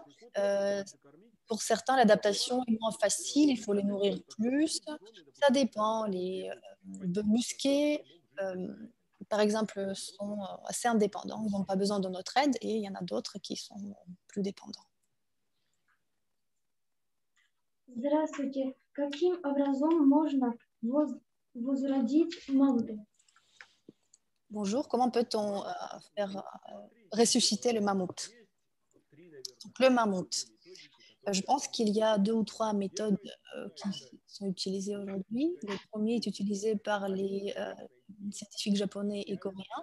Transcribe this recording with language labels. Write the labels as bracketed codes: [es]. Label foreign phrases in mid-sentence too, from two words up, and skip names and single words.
[fr] Pour certains, l'adaptation est moins facile, il faut les nourrir plus. Ça dépend. Les bœufs musqués, par exemple, sont assez indépendants. Ils n'ont pas besoin de notre aide et il y en a d'autres qui sont plus dépendants. [ru] Здравствуйте. Каким образом можно возродить мамонты? [fr] Bonjour, comment peut-on faire ressusciter le mammouth? Donc, le mammouth. Je pense qu'il y a 2 ou 3 méthodes qui sont utilisées aujourd'hui. Le premier est utilisé par les scientifiques japonais et coréens.